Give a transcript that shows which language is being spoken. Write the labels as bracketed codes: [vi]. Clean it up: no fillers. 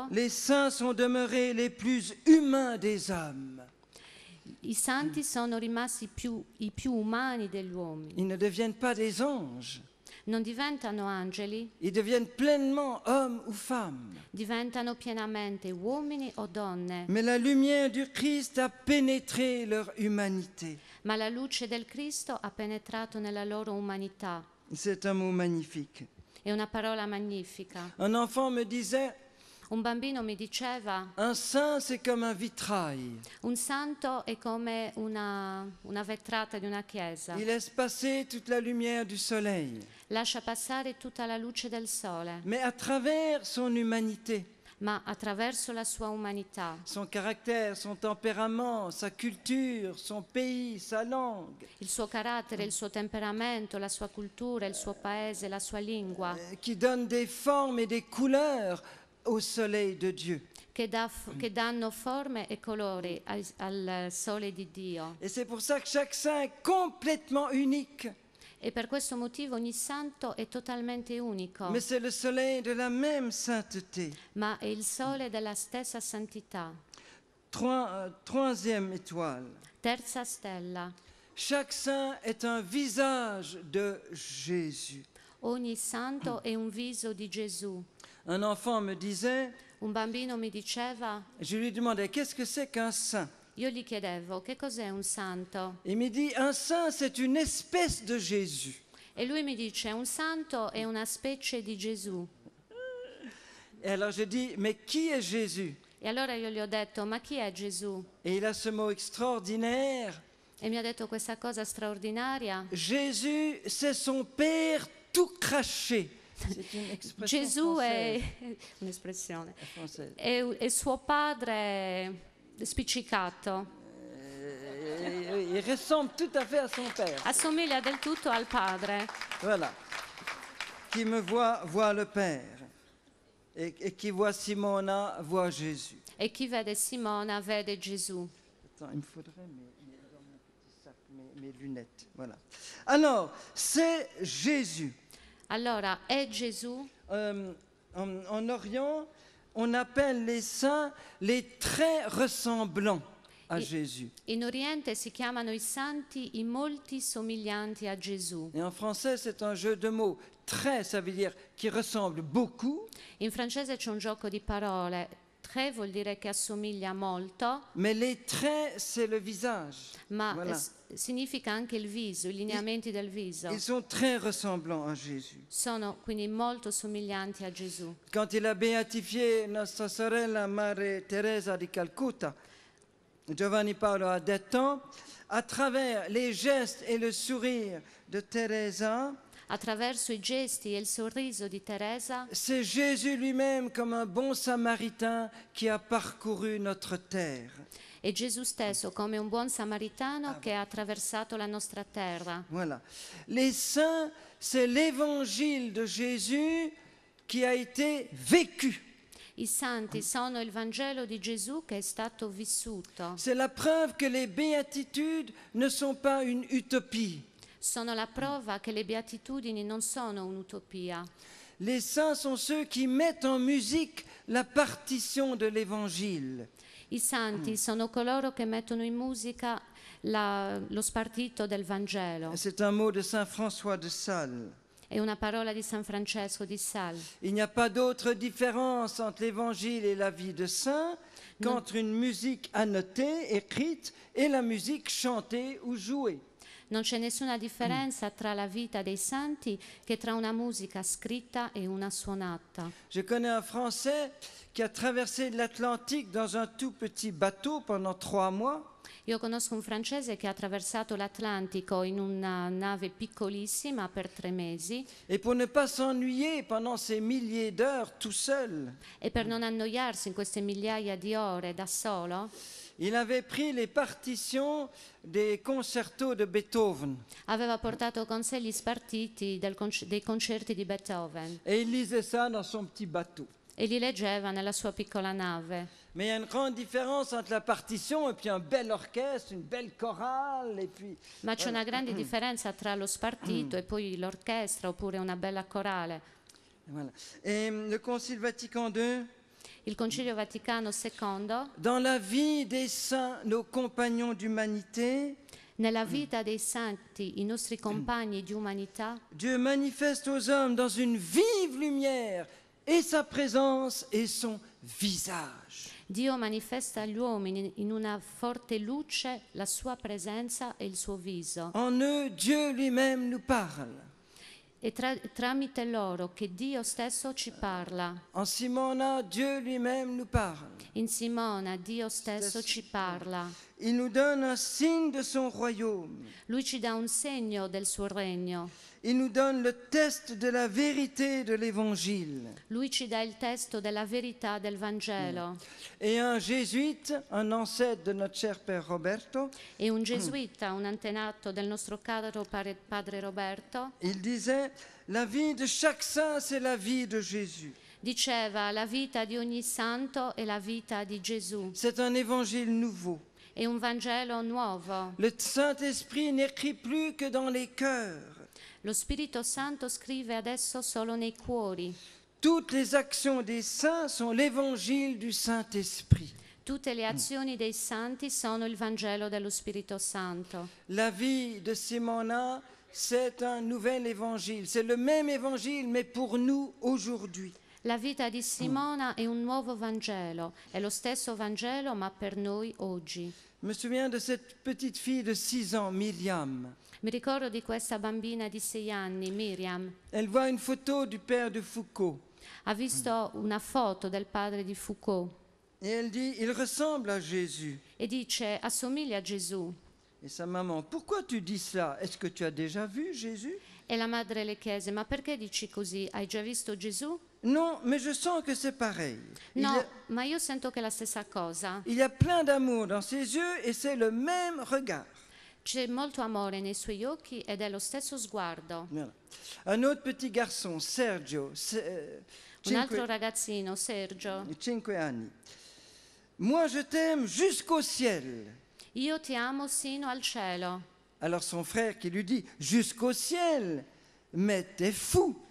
[fr] Les saints sont demeurés les plus humains des hommes. [it] i santi sono rimasti i più umani degli uomini. [fr] Ils ne deviennent pas des anges. [it] Non diventano angeli, [fr] Ils deviennent pleinement hommes ou femmes. [it] diventano pienamente uomini o donne. [fr] Mais la lumière du Christ a pénétré leur humanité. [it] Ma la luce del Cristo ha penetrato nella loro umanità. [fr] C'est un mot magnifique. [it] È una parola magnifica. [fr] Un enfant me disait, [it] Un bambino mi diceva: [fr] un saint c'est comme un vitrail. [it] un santo è come una vetrata di una chiesa. [fr] Il laisse passer toute la lumière du soleil. [it] Lascia passare tutta la luce del sole, [fr] Mais à travers son humanité, [it] ma attraverso la sua umanità, [fr] son caractère, son tempérament, sa culture, son pays, sa langue, [it] il suo carattere, il suo temperamento, la sua cultura, il suo paese, la sua lingua, [fr] qui donne des formes et des couleurs au soleil de Dieu. [it] che danno forme e colori al sole di Dio. [fr] Et c'est pour ça que chaque saint est complètement unique. [it] E per questo motivo ogni santo è totalmente unico, [fr] Mais c'est le soleil de la même sainteté. [it] ma è il sole della stessa santità. [fr] Troisième étoile. [it] Terza stella. [fr] Chaque saint est un visage de Jésus. [it] Ogni santo è un viso di Gesù. [fr] Un enfant me disait, [it] Un bambino mi diceva, [fr] je lui demandais, qu'est-ce que c'est qu'un saint? [it] io gli chiedevo, che cos'è un santo? [fr] Il me dit, un saint, c'est une espèce de Jésus. [it] E lui mi dice, un santo è una specie di Gesù. [fr] Et alors je dis, mais qui est Jésus? [it] E allora io gli ho detto, ma chi è Gesù? [fr] Et il a ce mot extraordinaire. [it] E mi ha detto questa cosa straordinaria. [fr] Jésus, c'est son Père tout craché. C'est une expression [it] Gesù [fr] française. [it] è un'espressione. [fr] Française. [it] È suo padre spiccicato. [fr] Il ressemble tout à fait à son Père. [it] Assomiglia del tutto al padre. [fr] Voilà. Qui me voit, voit le Père. Et qui voit Simona, voit Jésus. [it] E chi vede Simona vede Gesù. [fr] Attends, il me faudrait dans mon petit sac, mes lunettes. Voilà. Alors, c'est Jésus. [it] Allora, è Gesù? [fr] En Orient, on appelle les saints les très ressemblants à Jésus. [it] In Oriente si chiamano i santi i molti somiglianti a Gesù. [fr] Et en français, c'est un jeu de mots. Très, ça veut dire qui ressemble beaucoup, [it] In francese c'è un gioco di parole. Très vuol dire che assomiglia molto, [fr] mais les traits, c'est le visage. [it] ma [fr] Voilà. [it] significa anche il viso, i lineamenti del viso. [fr] Ils sont très ressemblants à Jésus. [it] Sono quindi molto somiglianti a Gesù. [fr] Quand il a béatifié [it] Nostra Sorella Mare Teresa di Calcutta, Giovanni Paolo a detto, [fr] à travers les gestes et le sourire de Teresa, [it] Attraverso i gesti e il sorriso di Teresa, [fr] c'est Jésus lui-même comme un bon samaritain qui a parcouru notre terre. [it] è Gesù stesso come un buon samaritano che ha attraversato la nostra terra. [fr] Voilà. Les saints, c'est l'évangile de Jésus qui a été vécu. [it] I santi sono il Vangelo di Gesù che è stato vissuto. [fr] C'est la preuve que les béatitudes ne sont pas une utopie. [it] Sono la prova che le beatitudini non sono un'utopia. [fr] Les saints sont ceux qui mettent en musique la partition de l'évangile. [it] I santi sono coloro che mettono in musica lo spartito del Vangelo. [fr] C'est un mot de Saint François de Sales. [it] È una parola di San Francesco di Sales. [fr] Il n'y a pas d'autre différence entre l'évangile et la vie de saint qu'entre une musique annotée, écrite, et la musique chantée ou jouée. [it] Non c'è nessuna differenza tra la vita dei santi che tra una musica scritta e una suonata. [fr] Je connais un Français qui a traversé l'Atlantique dans un tout petit bateau pendant 3 mois. [it] Io conosco un francese che ha attraversato l'Atlantico in una nave piccolissima per 3 mesi [fr] Et pour ne pas s'ennuyer pendant ces milliers d'heures tout seul, [it] e per non annoiarsi in queste migliaia di ore da solo, [fr] il avait pris les partitions des concertos de Beethoven [it] aveva portato con sé gli spartiti dei concerti di Beethoven [fr] et il lisait ça dans son petit bateau. [it] e li leggeva nella sua piccola nave. [fr] Mais il y a une grande différence entre la partition et puis un bel orchestre, une belle chorale et puis [it] Ma c'è una grande differenza tra lo spartito e poi l'orchestra oppure una bella corale. [fr] voilà. Et le Concile Vatican II, [it] Il Concilio Vaticano II, [fr] dans la vie des saints, nos compagnons d'humanité, [it] nella vita dei santi, i nostri compagni di umanità, [fr] Dieu manifeste aux hommes dans une vive lumière et sa présence et son visage. [it] Dio manifesta agli uomini in una forte luce la sua presenza e il suo viso. [fr] En eux, Dieu lui-même nous parle. [it] E tramite loro che Dio stesso ci parla. [fr] En Simona, Dieu lui-même nous parle. [it] In Simona Dio stesso ci parla. [fr] Il nous donne un signe de son royaume. [it] Lui ci dà un segno del suo regno. [fr] Il nous donne le test de la vérité de l'Évangile. [it] Lui ci dà il testo della verità del Vangelo. [fr] Et un jésuite, un ancêtre de notre cher Père Roberto, [it] E un gesuita, un antenato del nostro caro padre Roberto, [fr] il disait, la vie de chaque saint, c'est la vie de Jésus. [it] diceva la vita di ogni santo è la vita di Gesù. [fr] C'est un évangile nouveau. [it] È un Vangelo nuovo. [fr] Le Saint-Esprit n'écrit plus que dans les cœurs. [it] Lo Spirito Santo scrive adesso solo nei cuori. [fr] Toutes les actions des saints sont l'évangile du Saint-Esprit. [it] Tutte le azioni dei santi sono il Vangelo dello Spirito Santo. [fr] La vie de Simona, c'est un nouvel évangile. C'est le même évangile, mais pour nous aujourd'hui. [it] La vita di Simona è un nuovo Vangelo, è lo stesso Vangelo ma per noi oggi. [fr] Je me souviens de cette petite fille de 6 ans, Myriam. [it] Mi ricordo di questa bambina di 6 anni, Miriam. [fr] Elle voit une photo du père de Foucault. [it] Ha visto una foto del padre di Foucault [fr] Et elle dit, il ressemble à Jésus. [it] e dice assomiglia a Gesù. [fr] Et sa maman, pourquoi tu dis ça? Est-ce que tu as déjà vu Jésus? [it] E la madre le chiese, ma perché dici così? Hai già visto Gesù? [fr] Non, mais je sens que c'est pareil. [it] No, ma io sento che è la stessa cosa. [fr] Il y a plein d'amour dans ses yeux et c'est le même regard. [it] C'è molto amore nei suoi occhi ed è lo stesso sguardo. [fr] Voilà. Un autre petit garçon, Sergio, [it] Un altro ragazzino, Sergio. 5 anni. [fr] Moi je t'aime jusqu'au ciel. [it] Io ti amo sino al cielo. [fr] Alors son frère qui lui dit, jusqu'au ciel, mais t'es fou.